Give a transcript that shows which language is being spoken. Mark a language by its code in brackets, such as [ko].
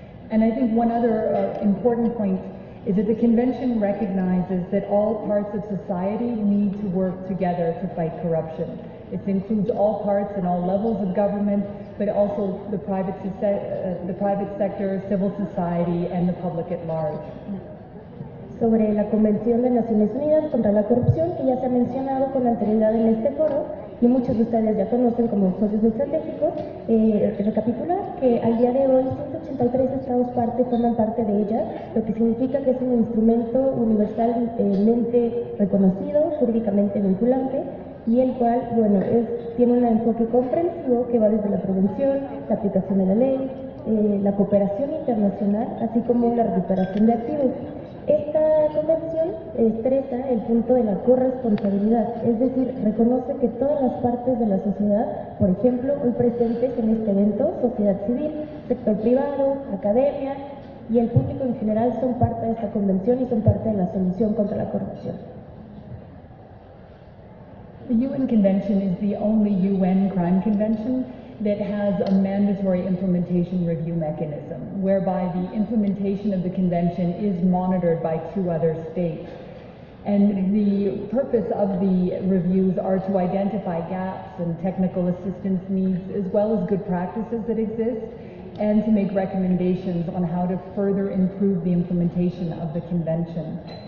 [en] And I think one other important point is that the convention recognizes that all parts of society need to work together to fight corruption. It includes all parts and all levels of government, but also the private sector, civil society, and the public at large. [es] Sobre la Convención de Naciones Unidas contra la Corrupción, que ya se ha mencionado con anterioridad en este foro, y muchos de ustedes ya conocen como socios estratégicos, recapitular que al día de hoy 183 estados forman parte de ella, lo que significa que es un instrumento universalmente reconocido, jurídicamente vinculante, y el cual, bueno, tiene un enfoque comprensivo que va desde la prevención, la aplicación de la ley, la cooperación internacional, así como la recuperación de activos. Esta convención estresa el punto de la corresponsabilidad, es decir, reconoce que todas las partes de la sociedad, por ejemplo, hoy presentes en este evento, sociedad civil, sector privado, academia y el público en general son parte de esta convención y son parte de la solución contra la corrupción. [en] The UN Convention is the only UN crime convention that has a mandatory implementation review mechanism, whereby the implementation of the convention is monitored by 2 other states. And the purpose of the reviews are to identify gaps and technical assistance needs, as well as good practices that exist, and to make recommendations on how to further improve the implementation of the convention.